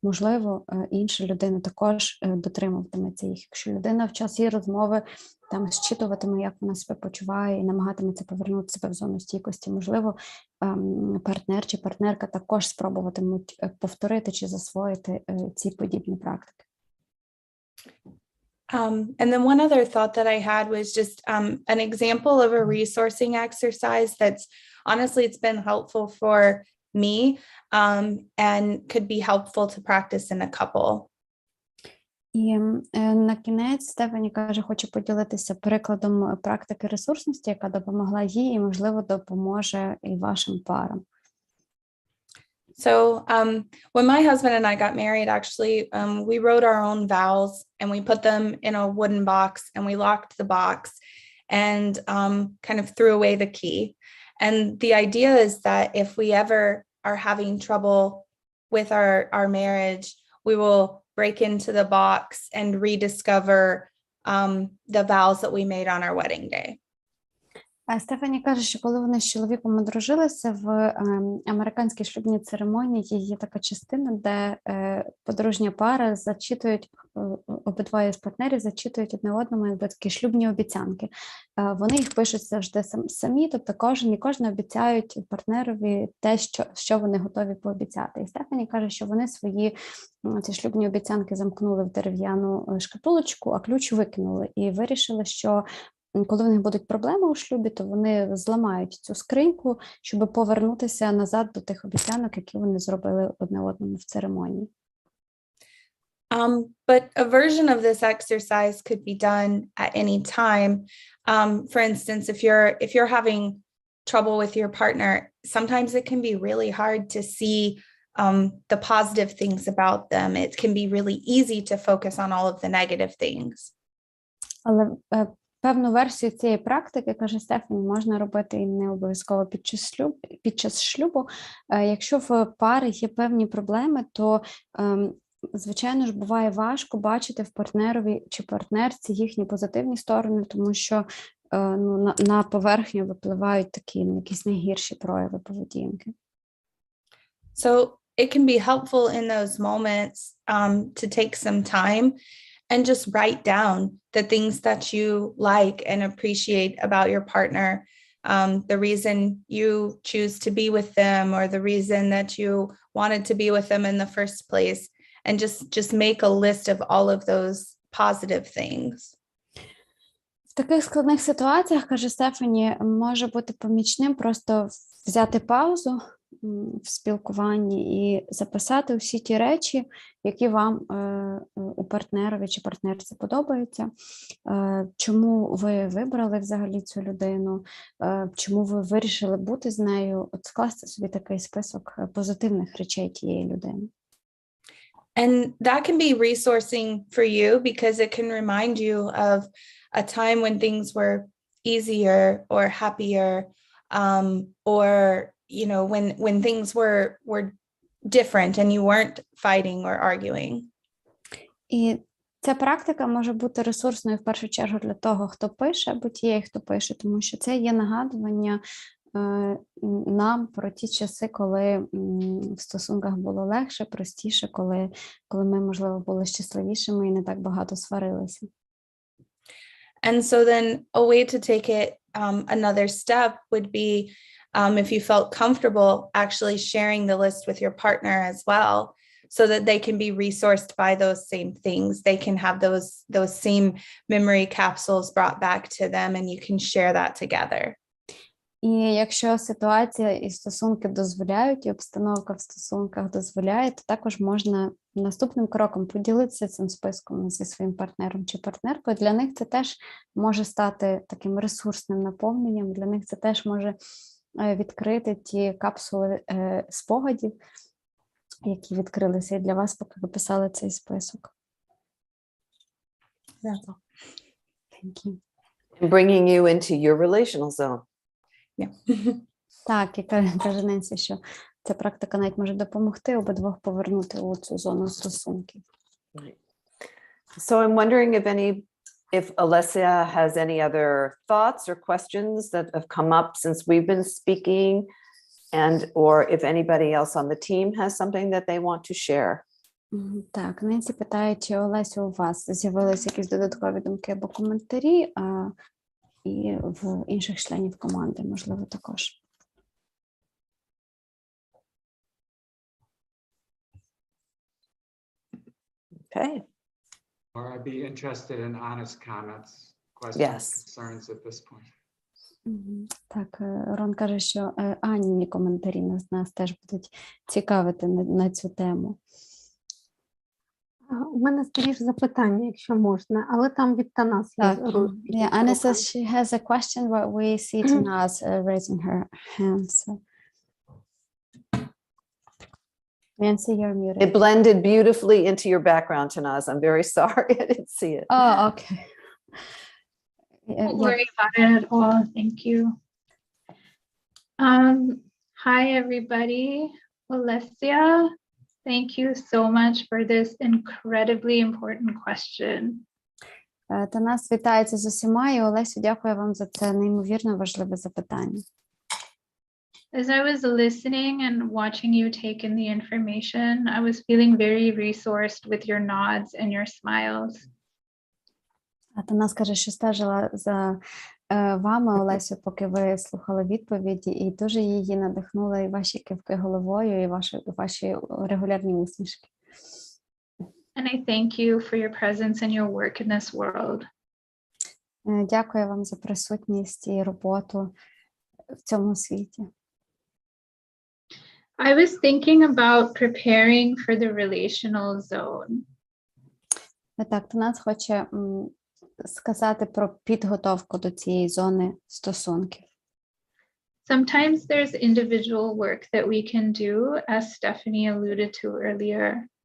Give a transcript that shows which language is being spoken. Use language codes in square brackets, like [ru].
[uk] Можливо, інша людина також дотримуватиметься їх. Якщо людина в час її розмови там зчитуватиме, як вона себе почуває, і намагатиметься повернути себе в зону стійкості, можливо, партнер чи партнерка також спробуватимуть повторити чи засвоїти ці подібні практики. [en] And then one other thought that I had was just an example of a resourcing exercise that's honestly, it's been helpful for me and could be helpful to practice in a couple. [uk] І на кінець Стефані каже, хочу поділитися прикладом практики ресурсності, яка допомогла їй і, можливо, допоможе і вашим парам. [en] So when my husband and I got married, actually, we wrote our own vows and we put them in a wooden box and we locked the box and kind of threw away the key. And the idea is that if we ever are having trouble with our marriage, we will break into the box and rediscover the vows that we made on our wedding day. [uk] Стефані каже, що коли вони з чоловіком одружилися, в американській шлюбній церемонії є така частина, де подружня пара зачитують, обидвоє з партнерів зачитують одне одному якби такі шлюбні обіцянки. Вони їх пишуть завжди самі, тобто кожен обіцяють партнерові те, що вони готові пообіцяти. І Стефані каже, що вони свої ці шлюбні обіцянки замкнули в дерев'яну шкатулочку, а ключ викинули. І вирішили, що коли в них будуть проблеми у шлюбі, то вони зламають цю скриньку, щоб повернутися назад до тих обіцянок, які вони зробили одне одному в церемонії. [en] But a version of this exercise could be done at any time. For instance, if you're having trouble with your partner, sometimes it can be really hard to see the positive things about them. It can be really easy to focus on all of the negative things. [uk] Але певну версію цієї практики, каже Стефані, можна робити і не обов'язково під час шлюбу. Якщо в пари є певні проблеми, то, звичайно ж, буває важко бачити в партнерові чи партнерці їхні позитивні сторони, тому що на поверхню випливають такі якісь найгірші прояви поведінки. [en] So it can be helpful in those moments to take some time and just write down the things that you like and appreciate about your partner, the reason you choose to be with them or the reason that you wanted to be with them in the first place, and just make a list of all of those positive things. [uk] В таких складних ситуаціях, каже Стефані, може бути помічним просто взяти паузу в спілкуванні і записати всі ті речі, які вам у партнерові чи партнерці подобаються, чому ви вибрали взагалі цю людину, чому ви вирішили бути з нею, от скласти собі такий список позитивних речей тієї людини. [en] And that can be resourcing for you because it can remind you of a time when things were easier or happier, or you know, when things were different and you weren't fighting or arguing. [uk] І ця практика може бути ресурсною в першу чергу для того, хто пише, або тієї, хто пише, тому що це є нагадування нам про ті часи, коли в стосунках було легше, простіше, коли ми, можливо, були щасливішими і не так багато сварилися. [en] And so then a way to take it another step would be if you felt comfortable actually sharing the list with your partner as well, so that they can be resourced by those same things. They can have those same memory capsules brought back to them and you can share that together. [uk] І якщо ситуація і стосунки дозволяють, і обстановка в стосунках дозволяє, то також можна наступним кроком поділитися цим списком зі своїм партнером чи партнеркою. Для них це теж може стати таким ресурсним наповненням, для них це теж може відкрити ті капсули спогадів, які відкрилися і для вас, поки ви писали цей список. [en] Thank you. Bringing you into your relational zone. [uk] Так, і каже Ненсі, що ця практика навіть може допомогти обидвох повернути у цю зону стосунків. [en] So I'm wondering if Alessia has any other thoughts or questions that have come up since we've been speaking, and or if anybody else on the team has something that they want to share. [uk] Так, Ненсі питає, чи, Олесю, у вас з'явилися якісь додаткові думки або коментарі, і в інших членів команди, можливо, також. [en] Okay. Or I'd be interested in honest comments, questions, Yes. concerns at this point. [uk] Так, Рон каже, що Аніні коментарі нас теж будуть цікавити на цю тему. У мене скоріше запитання, якщо можна, але там від Танас. [en] Так, Anna says she has a question, but we see Tanaz raising her hand. So. Nancy, you're muted. It blended beautifully into your background, Tanaz. I'm very sorry I didn't see it. Oh, okay. Don't worry about it at all. Thank you. Hi, everybody. Alessia, thank you so much for this incredibly important question. [uk] Танас вітається з усіма, і Олесю, дякую вам за це неймовірно важливе запитання. [en] As I was listening and watching you take in the information, I was feeling very resourced with your nods and your smiles. [uk] А Танас каже, що стежила за вами, Олесю, поки ви слухали відповіді, і дуже її надихнули і ваші кивки головою, і ваші регулярні усмішки. [en] And I thank you for your presence and your work in this world. [uk] Дякую вам за присутність і роботу в цьому світі. [en] I was thinking about preparing for the relational zone. [uk] Так, Танас хоче сказати про підготовку до цієї зони стосунків. [en] Sometimes there's individual work that we can do, as Stephanie alluded to earlier.